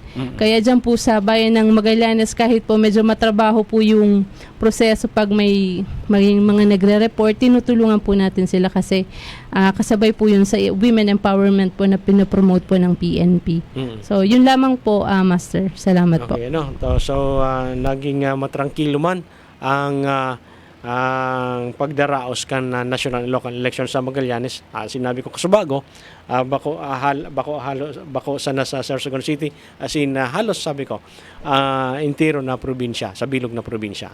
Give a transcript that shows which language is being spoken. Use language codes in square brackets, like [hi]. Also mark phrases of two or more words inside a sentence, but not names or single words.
[tl] Kaya dyan po sa bayan ng Magallanes, kahit po medyo matrabaho po yung proseso pag may mga nagre-report, tinutulungan po natin sila kasi kasabay po yun sa [en] women empowerment [tl] po na pinopromote po ng PNP. So yun lamang po, Master. Salamat po. [bik] Okay, so naging matrangkilo man ang pagdaraos kan [en] national and local election [bik] sa Magallanes. Sinabi ko kasubago, bako sana sa Sorsogon City, halos sabi ko entero na probinsya, sa bilog na probinsya.